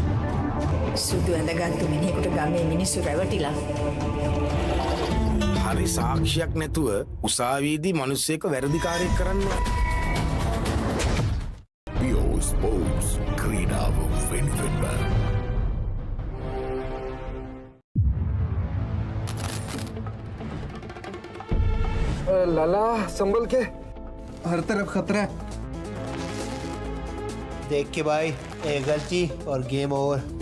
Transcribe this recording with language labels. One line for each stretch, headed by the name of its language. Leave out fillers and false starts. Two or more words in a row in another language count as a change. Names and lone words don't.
Sinhala: සුදු ඇඳගත්තු මිනිහෙකුට ගමේ මිනිස්සු රැවටිලා. හරි සාක්ෂියක් නැතුව උසාවියේදී මිනිස්සෙක් වැරදිකාරයෙක් කරනවා. Sports ක්‍රීඩාව වෙනුවෙන්ම
Hindi: लाला संभल के हर तरफ खतरा है। देख के भाई एक गलती और
English: game over.